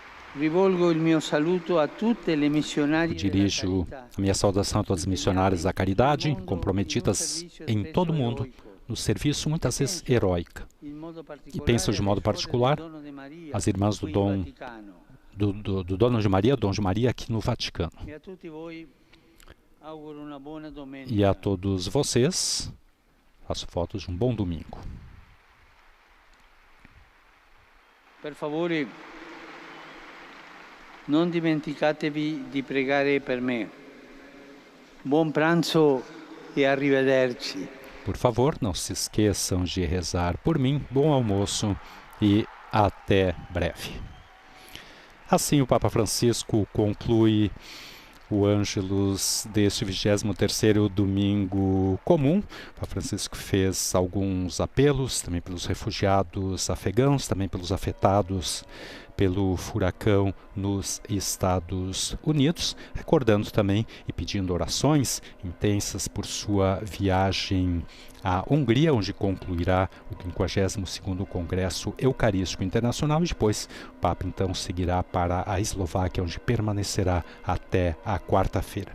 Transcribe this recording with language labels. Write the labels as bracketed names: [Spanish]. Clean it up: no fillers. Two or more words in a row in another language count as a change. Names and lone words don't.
[Italian] Rivolgo il mio saluto a tutte le missionarie [Portuguese] Dirijo a minha saudação a todas as missionárias da caridade, comprometidas em todo o mundo, no serviço muitas vezes heróico. E penso de modo particular as irmãs do Dono de Maria, Dom de Maria, aqui no Vaticano. E a todos vocês, faço fotos de um bom domingo. [Italian] Per favore, non dimenticatevi di pregare per me. Buon pranzo e arrivederci. [Portuguese] Por favor, não se esqueçam de rezar por mim. Bom almoço e até breve. Assim, o Papa Francisco conclui o Ângelus deste 23º domingo comum. O Papa Francisco fez alguns apelos também pelos refugiados afegãos, também pelos afetados pelo furacão nos Estados Unidos, recordando também e pedindo orações intensas por sua viagem à Hungria, onde concluirá o 52º Congresso Eucarístico Internacional, e depois o Papa então seguirá para a Eslováquia, onde permanecerá até a quarta-feira.